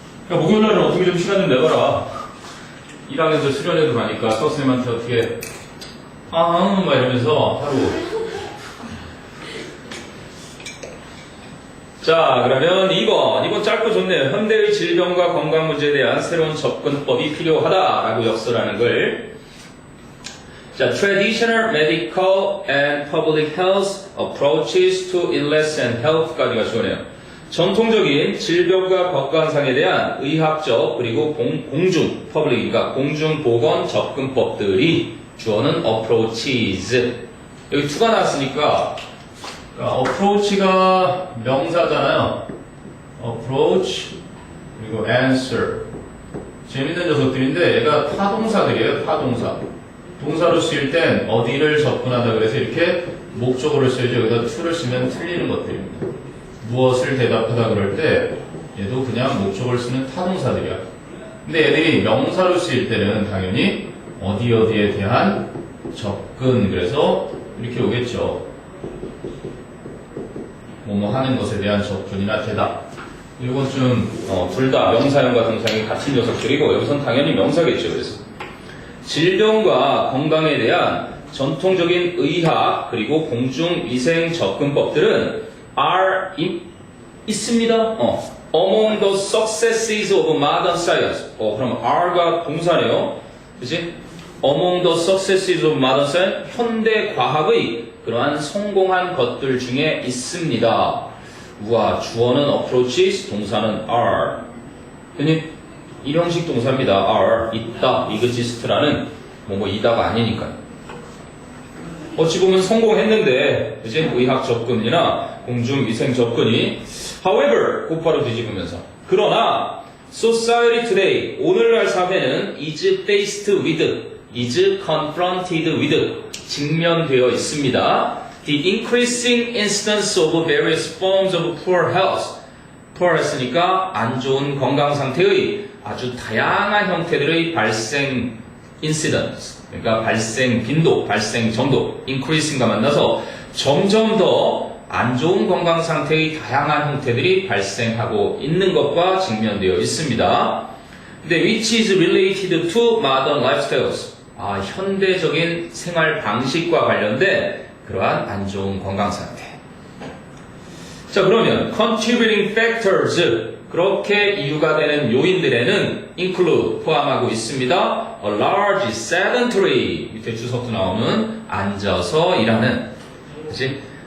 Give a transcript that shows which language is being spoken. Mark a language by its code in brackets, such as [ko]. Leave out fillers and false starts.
[ko] 그러니까 목요일날은 어떻게 좀 시간 좀 내봐라. 1학년에서 수련회도 가니까 선생님한테 어떻게, 막 이러면서 하루. 자, 그러면 2번 짧고 좋네요. 현대의 질병과 건강 문제에 대한 새로운 접근법이 필요하다라고 역설하는 걸. 자, [en] traditional medical and public health approaches to illness and health [ko] 까지가 주어네요. 전통적인 질병과 건강상에 대한 의학적 그리고 공중, public이니까 공중보건 접근법들이 주어는 approaches. 여기 to가 나왔으니까 approach가 명사잖아요. approach 그리고 answer. 재밌는 녀석들인데 얘가 타동사들이에요. 타동사. 동사로 쓰일 땐 어디를 접근하다 그래서 이렇게 목적어를 써야죠. 여기다 to를 쓰면 틀리는 것들입니다. 무엇을 대답하다 그럴 때 얘도 그냥 목적어를 쓰는 타동사들이야. 근데 얘들이 명사로 쓰일 때는 당연히 어디에 대한 접근, 그래서 이렇게 오겠죠. 뭐뭐 하는 것에 대한 접근이나 대답. 이건 좀 둘 다 명사형과 동사형이 같은 녀석들이고 여기선 당연히 명사겠죠. 그래서 질병과 건강에 대한 전통적인 의학 그리고 공중위생 접근법들은 [en] are [ko] 있습니다. [en] Among the successes of modern science. [ko] 그럼 R가 동사네요. 그치? [en] Among the successes of modern science. [ko] 현대 과학의 그러한 성공한 것들 중에 있습니다. 우와, 주어는 approaches, 동사는 are. 그니 일형식 동사입니다. are, 있다, exist라는 뭐이다가 아니니까요. 어찌 보면 성공했는데, 이제 의학 접근이나 공중위생 접근이, [en] however, [ko] 곧바로 뒤집으면서. 그러나, [en] society today, [ko] 오늘날 사회는 [en] is faced with, is confronted with, [ko] 직면되어 있습니다. [en] The increasing instance of various forms of poor health. [ko] poor health니까 안 좋은 건강 상태의 아주 다양한 형태들의 발생 incidence. 그러니까 발생 빈도, 발생 정도, increasing과 만나서 점점 더 안 좋은 건강 상태의 다양한 형태들이 발생하고 있는 것과 직면되어 있습니다. 근데 [en] which is related to modern lifestyles. [ko] 현대적인 생활 방식과 관련된 그러한 안 좋은 건강 상태. 자, 그러면 [en] contributing factors. [ko] 그렇게 이유가 되는 요인들에는 [en] include [ko] 포함하고 있습니다. A large sedentary 밑에 주석도 나오는 앉아서 일하는 그치?